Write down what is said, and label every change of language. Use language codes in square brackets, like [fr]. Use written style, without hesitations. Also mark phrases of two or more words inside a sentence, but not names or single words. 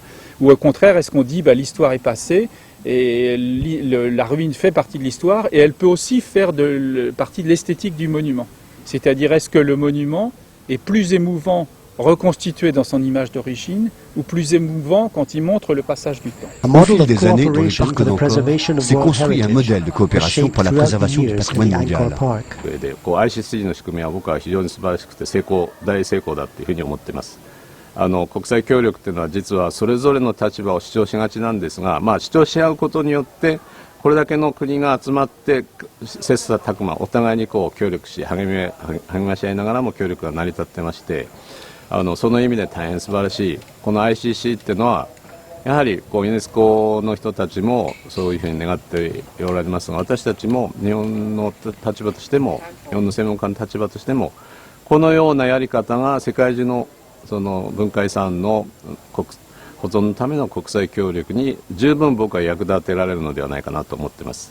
[fr] Ou au contraire, est-ce qu'on dit l'histoire est passée et la ruine fait partie de l'histoire et elle peut aussi faire partie de l'esthétique du monument? C'est-à-dire, est-ce que le monument est plus émouvant reconstitué dans son image d'origine ou plus émouvant quand il montre le passage du temps. Au fil des années, dans le parc d'Angkor, s'est construit un modèle de coopération pour la préservation du patrimoine mondial. [ja] でICC の仕組みは僕は非常に素晴らしくて大成功だというふうに思っています。国際協力というのは実はそれぞれの立場を主張しがちなんですが、主張し合うことによってこれだけの国が集まって切磋琢磨お互いに協力し励まし合いながらも協力が成り立ってまして、その意味で大変素晴らしいこの ICC っていうのはやはりユネスコの人たちもそういうふうに願っておられますが、私たちも日本の立場としても日本の専門家の立場としてもこのようなやり方が世界中のその文化遺産の保存のための国際協力に十分僕は役立てられるのではないかなと思っています。